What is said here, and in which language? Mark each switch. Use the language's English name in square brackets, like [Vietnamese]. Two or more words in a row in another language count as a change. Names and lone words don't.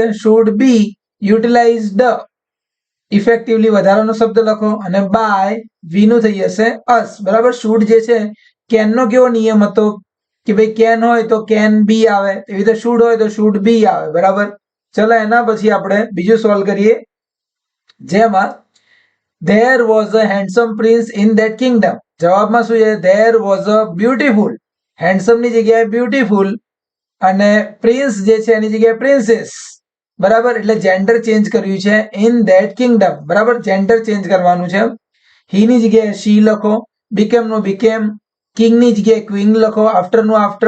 [English] should be utilized effectively [Gujarati] વધારાનો શબ્દ લખો. અને [English] by we [Gujarati] નું થઈ જશે અસ. બરાબર. શુડ જે છે, કેન નો કેવો નિયમ હતો કે ભાઈ કેન હોય તો [English] can be [Gujarati] આવે, એવી રીતે શુડ હોય તો [English] should be [Gujarati] આવે. બરાબર. ચલો એના પછી આપણે બીજું સોલ્વ કરીએ, જેમાં [English] there was a handsome prince in that kingdom. [Gujarati] જવાબમાં શું છે? [English] there was a beautiful. handsome [Gujarati] ની જગ્યાએ [English] beautiful અને પ્રિન્સ [Gujarati] જે છે એની જગ્યાએ [English] પ્રિન્સેસ. [Gujarati] બરાબર. એટલે [English] gender change [Gujarati] કર્યું છે. [English] in that kingdom. [Gujarati] બરાબર. [English] gender change [Gujarati] કરવાનું છે. હી ની જગ્યાએ શી લખો. બીકેમ નું બીકેમ. કિંગ ની જગ્યાએ ક્વીન લખો. આફ્ટર નું આફ્ટર.